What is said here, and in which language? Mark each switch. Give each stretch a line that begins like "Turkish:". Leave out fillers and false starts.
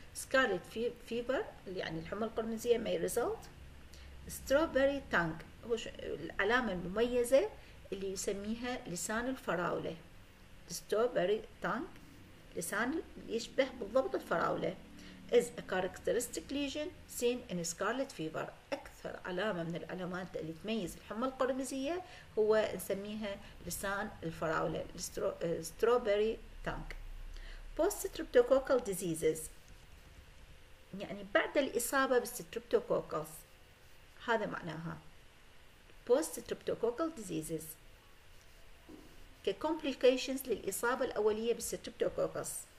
English: scarlet fever
Arabic: يعني الحمى القرمزية
English: may result.
Arabic: ستروبري تانج هو العلامة المميزة اللي يسميها لسان الفراولة. ستروبري تانج لسان يشبه بالضبط الفراولة.
English: is a characteristic lesion seen in scarlet fever.
Arabic: أكثر علامة من العلامات اللي تميز الحمى القرمزية هو نسميها لسان الفراولة، strawberry tongue.
English: post-streptococcal diseases
Arabic: يعني بعد الإصابة بالستريبتوكوكلز، هذا معناها post-streptococcal diseases كcomplications للإصابة الأولية بالستريبتوكوكلز.